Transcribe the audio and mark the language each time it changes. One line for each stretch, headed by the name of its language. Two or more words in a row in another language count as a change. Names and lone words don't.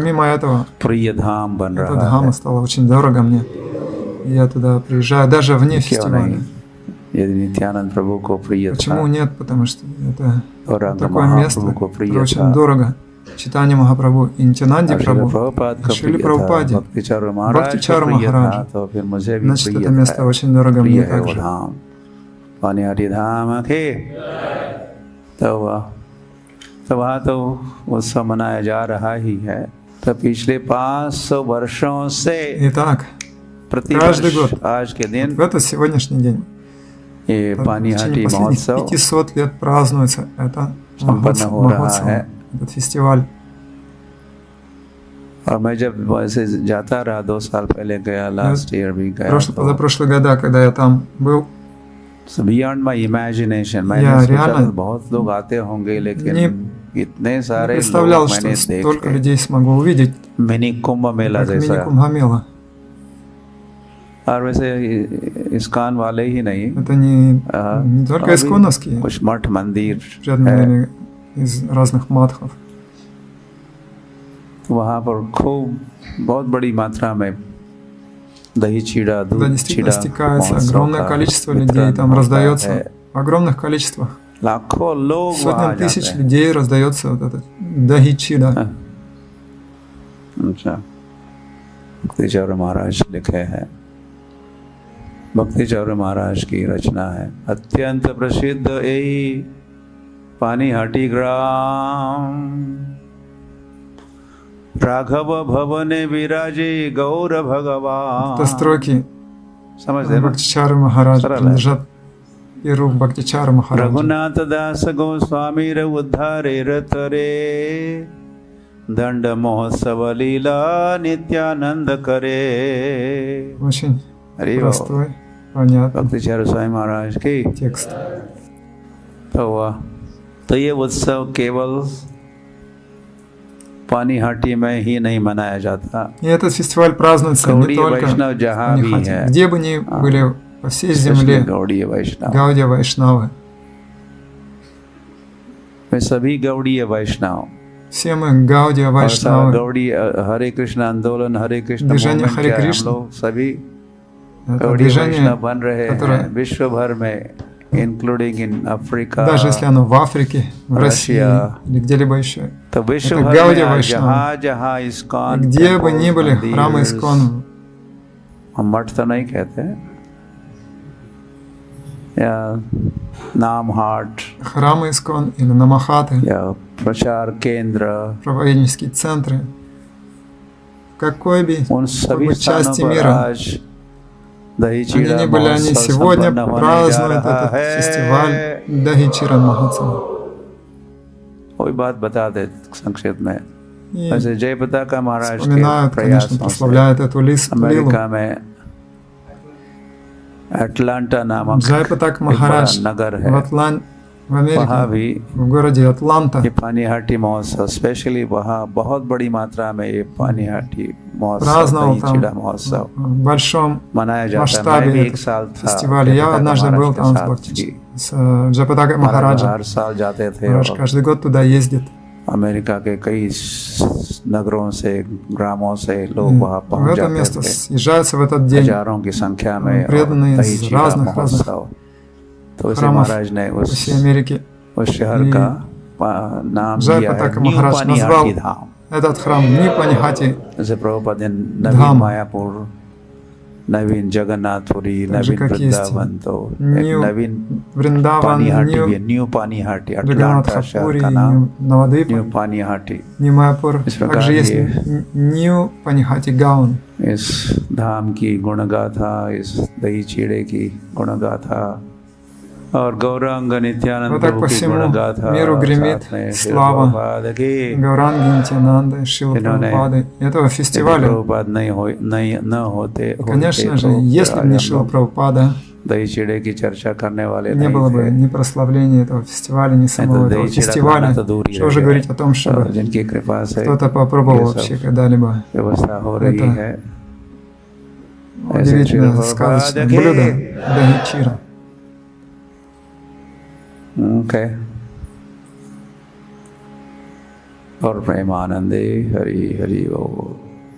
Russian: Помимо этого,
Hindi: प्रिय धाम बन
Russian: эта
Hindi: रहा है.
Russian: дхамма стала очень дорого мне. Я туда приезжаю даже вне
Hindi: क्यों
Russian: фестиваля.
Hindi: नहीं? यदि नित्यानंद प्रभु को प्रिय
Russian: Почему
Hindi: था
Russian: нет? Потому что это
Hindi: और रंग
Russian: такое место,
Hindi: महाप्रभु को
Russian: которое
Hindi: प्रिय
Russian: очень
Hindi: था
Russian: дорого. Читание Махапрабху и Нитянанди
Hindi: और श्रील
Russian: Прабху,
Hindi: प्रभुपाद को
Russian: Шрили
Hindi: प्रिय था
Russian: Прабхупаде,
Hindi: भक्तिचार्य महाराज को
Russian: Бхактичару
Hindi: प्रिय था
Russian: Махараджу.
Hindi: तो फिर मुझे भी
Russian: Значит,
Hindi: प्रिय
Russian: это место
Hindi: था
Russian: очень дорого
Hindi: प्रिय
Russian: мне
Hindi: है वो
Russian: также.
Hindi: धाम पानी हाटी धाम के तो वहाँ तो उत्सव मनाया जा रहा ही है. तो पिछले 500 वर्षों से
Russian: Итак,
Hindi: प्रति
Russian: каждый
Hindi: वर्ष
Russian: год
Hindi: आज के दिन
Russian: в этот сегодняшний день,
Hindi: ये
Russian: в
Hindi: पानी हाटी
Russian: течение последних
Hindi: महोत्सव
Russian: 500 лет празднуется это
Hindi: संपन्न हो रहा
Russian: Махотсава,
Hindi: है.
Russian: этот фестиваль.
Hindi: और मैं जब वैसे जाता रहा 2 साल पहले गया
English: last year
Hindi: भी गया
Russian: Позапрошлые года, когда я там был,
English: beyond my imagination
Hindi: मैंने
Russian: Я
Hindi: सोचा
Russian: реально
Hindi: था बहुत लोग आते होंगे लेकिन इतने
Russian: не
Hindi: सारे
Russian: представлял,
Hindi: लोग
Russian: что
Hindi: मैंने
Russian: столько
Hindi: देखे
Russian: людей смогу увидеть,
Hindi: मिनी कुंभ मेला
Russian: как
Hindi: जैसा.
Russian: мини-Кумбхамела.
Hindi: और वैसे इस्कॉन वाले ही नहीं
Russian: Это не только
Hindi: और भी
Russian: исконовские
Hindi: कुछ मठ मंदिर है
Russian: преданные из разных матхов.
Hindi: तो वहाँ पर खूब बहुत बड़ी मात्रा में दही चीड़ा
Russian: Туда
Hindi: दूध
Russian: действительно
Hindi: चीड़ा
Russian: стекается
Hindi: महोत्सव
Russian: огромное
Hindi: का
Russian: количество людей,
Hindi: वितरण
Russian: там
Hindi: होता
Russian: раздается
Hindi: है.
Russian: в огромных количествах.
Hindi: लाखों लोग वहाँ
Russian: Сотням
Hindi: जाते
Russian: тысяч
Hindi: हैं.
Russian: людей раздается вот этот дахичида.
Hindi: अच्छा भक्तिचौर महाराज लिखे हैं. भक्तिचौर महाराज की रचना है. अत्यंत प्रसिद्ध यही
Bangla: পানি হাটি গ্রাম রাঘব ভবনে বিরাজে গৌর ভগবান.
Russian: Это строки
Hindi: समझते हैं ना?
Russian: Бхактичара Махараджа
Hindi: सरल है.
Russian: принадлежат Иру Бхактичара Махараджа.
Bangla: রঘুনাথ দাস গোস্বামী রে উদ্ধারে রতরে দণ্ড মহোৎসব লীলা নিত্যানন্দ করে.
Russian: Очень
Hindi: अरे
Russian: простой, понятный
Hindi: भक्तिचार्य स्वामी महाराज की
Russian: текст.
Hindi: तो ये उत्सव केवल पानी हाटी में ही नहीं मनाया जाता.
Russian: И этот фестиваль празднуется не
Hindi: गौड़ीय
Russian: только
Hindi: वैष्णव
Russian: в
Hindi: जहाँ भी
Russian: Панихате.
Hindi: है,
Russian: Где бы ни были по всей
Hindi: इसलिए
Russian: земле
Hindi: गौड़ीय वैष्णव
Russian: Гаудия Вайшнавы,
Hindi: वे सभी गौड़ीय वैष्णव
Russian: все мы Гаудия
Hindi: और सारा
Russian: Вайшнавы.
Hindi: गौड़ी हरे कृष्ण आंदोलन हरे कृष्ण
Russian: движение
Hindi: मूवमेंट
Russian: Харе
Hindi: क्या है, हम
Russian: Кришна.
Hindi: लोग सभी
Russian: Это
Hindi: गौड़ीय वैष्णव
Russian: движение,
Hindi: बन रहे
Russian: которое-
Hindi: हैं विश्व भर में
English: including in Africa.
Russian: даже если оно в Африке, в России Россия. или где-либо еще,
Hindi: तो विश्व
Russian: это
Hindi: भर
Russian: Гаудия
Hindi: में
Russian: वैष्णव.
Hindi: जहाँ जहाँ इस्कॉन
Russian: где бы ни
Hindi: temples,
Russian: были храмы
Hindi: मंदिर,
Russian: Искон,
Hindi: हम मठ तो नहीं कहते या नाम हाट
Russian: храмы Искон или Намахаты,
Hindi: या प्रचार केंद्र
Russian: проповеднические центры, в какой бы
Hindi: उन सभी स्थानों
Russian: части
Hindi: पर
Russian: мира
Hindi: आज दही
Russian: они
Hindi: चीड़ा
Russian: ни были, они
Hindi: महोत्सव
Russian: сегодня
Hindi: संपन्न होने जा
Russian: празднуют
Hindi: रहा
Russian: этот
Hindi: है.
Russian: фестиваль Дахичиран Махотсава.
Hindi: कोई बात बता दे संक्षेप में.
Russian: И
Hindi: वैसे जयप्रदा का महाराज के
Russian: вспоминают, конечно,
Hindi: प्रयासों से
Russian: прославляют эту лилу.
Hindi: अमेरिका में एटलांटा नामक
Russian: Джайпатак
Hindi: एक बड़ा
Russian: Махарадж
Hindi: नगर
Russian: в
Hindi: है.
Russian: в
Hindi: वहाँ
Russian: Америке,
Hindi: भी
Russian: в городе Атланта,
Hindi: ये पानी हाटी महोत्सव स्पेशली वहाँ बहुत बड़ी मात्रा में ये पानी हाटी महोत्सव
Russian: праздновал
Hindi: दही
Russian: там
Hindi: चीड़ा महोत्सव
Russian: в большом
Hindi: मनाया जाता है. मैं
Russian: масштабе
Hindi: भी
Russian: этот
Hindi: एक साल था
Russian: фестиваль. Я
Hindi: जयप्रदा
Russian: однажды
Hindi: महाराज
Russian: был
Hindi: के
Russian: там с
Hindi: साथ
Russian: Бхакти,
Hindi: ही.
Russian: с Джайпатакой
Hindi: हमारा
Russian: Махараджем.
Hindi: हर साल जाते थे
Russian: Маharaj
Hindi: और
Russian: каждый год туда ездит.
Hindi: अमेरिका के कई नगरों से ग्रामों से लोग वहाँ
Russian: В
Hindi: पहुँच
Russian: это
Hindi: जाते
Russian: место
Hindi: थे
Russian: съезжаются в этот день
Hindi: हजारों की संख्या में. और
Russian: преданные
Hindi: दही
Russian: из
Hindi: चीड़ा
Russian: разных
Hindi: महोत्सव. तो इसे
Russian: храмов
Hindi: महाराज ने
Russian: по всей Америке.
Hindi: उस शहर
Russian: И
Hindi: का नाम दिया है
Russian: Джайпатака
Hindi: न्यू
Russian: Махарадж
Hindi: पानी
Russian: назвал
Hindi: हाटी धाम.
Russian: этот храм Нипанихати,
Hindi: जैसे प्रभुपाद ने नवीन धाम. मायापुर नवीन जगन्नाथपुरी
Russian: Так же,
Hindi: नवीन
Russian: как есть
Hindi: वृंदावन तो एक
Russian: Нью
Hindi: नवीन
Russian: Вриндаван,
Hindi: पानी हाटी भी
Russian: Нью
Hindi: है. न्यू पानी हाटी अटलांटा
Russian: Джаганнатхапури,
Hindi: शहर का
Russian: Нью
Hindi: नाम न्यू
Russian: Навадвипа,
Hindi: पानी हाटी.
Russian: Нью Майяпур.
Hindi: इस प्रकार
Russian: Также есть
Hindi: ये
Russian: Нью Панихати Гаун.
Hindi: इस धाम की गुणगाथा इस दही चीड़े की गुणगाथा और गौरांग नित्यानंद
Russian: Вот так
Hindi: प्रभु
Russian: по
Hindi: की
Russian: всему
Hindi: गुणगाथा
Russian: миру гремит
Hindi: साथ में श्रील
Russian: слава
Hindi: प्रभुपाद की.
Russian: Гауранги, Нитьянанды, Шилы
Hindi: इन्होंने
Russian: Прабхупады. Этого
Hindi: यदि
Russian: фестиваля,
Hindi: प्रभुपाद नहीं न होते
Russian: конечно же,
Hindi: तो
Russian: если бы не
Hindi: आज हम
Russian: Шила
Hindi: लोग
Russian: Прабхупада,
Hindi: दही चीड़े की चर्चा करने वाले
Russian: не
Hindi: नहीं
Russian: было бы
Hindi: थे,
Russian: ни прославления этого фестиваля, ни самого этого
Hindi: दही चीड़ा
Russian: фестиваля.
Hindi: खाना तो दूर ही
Russian: Что
Hindi: रह
Russian: уже
Hindi: गया।
Russian: говорить о том, чтобы
Hindi: जिनकी कृपा से
Russian: кто-то попробовал
Hindi: ये
Russian: вообще
Hindi: सब
Russian: когда-либо.
Hindi: व्यवस्था हो रही
Russian: Это
Hindi: है।
Russian: удивительно сказочное блюдо дахи-чира.
English: Okay.
Hindi: और प्रेमानंदे हरि हरि बोल।